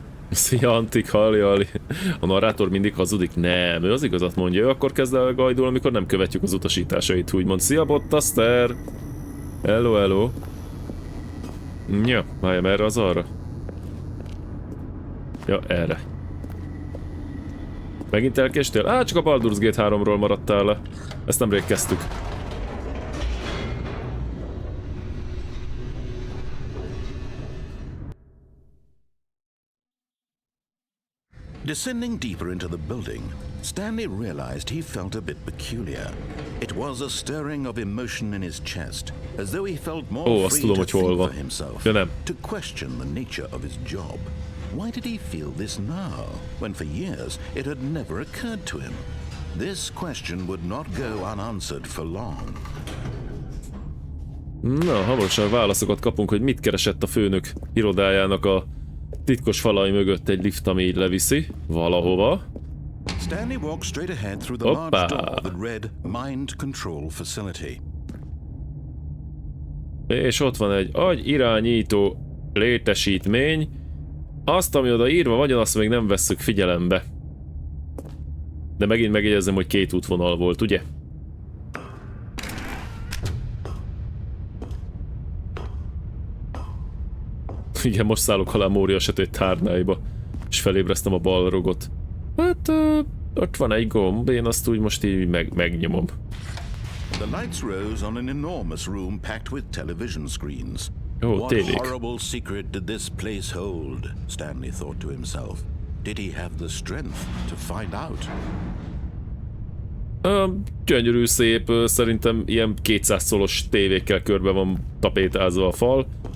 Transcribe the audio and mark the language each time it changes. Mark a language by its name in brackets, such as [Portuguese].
[Hungarian] Szia, Antik, halli. A narrátor mindig hazudik? Nem, ő az igazat mondja, ő akkor kezd el gajdul, amikor nem követjük az utasításait, úgymond. Szia, Bottaster! Hello. Ja, várjam, erre az arra? Ja, erre. Megint elkéstél? Csak a Baldur's Gate 3-ról maradtál le. Ezt nemrég kezdtük. [English] Descending deeper into the building, Stanley realized he felt a bit peculiar. It was a stirring of emotion in his chest, as though he felt more free to think for himself, to question the nature of his job. Why did he feel this now, when for years it had never occurred to him? This question would not go unanswered for long. [Hungarian] Na, hamarosan válaszokat kapunk, hogy mit keresett a főnök irodájának a titkos falai mögött egy lift, ami így leviszi valahova. [English] Stanley walked straight ahead through the large door that read Mind Control Facility. [Hungarian] És ott van egy agyirányító létesítmény. Azt, ami oda írva van, azt még nem vesszük figyelembe. De megint megjegyezem, hogy két útvonal volt, ugye? Igen, most szállok alá Mória sötét tárnáiba, és felébreztem a balrogot. Hát, ott van egy gomb, én azt úgy most így megnyomom. [English] The lights rose on an enormous room packed with television screens. What horrible secret did this place hold? Stanley thought to himself. Did he have the strength to find out? [Hungarian] Gyönyörű szép, szerintem ilyen 200 szolos tévékkel körbe van tapétázva a fal.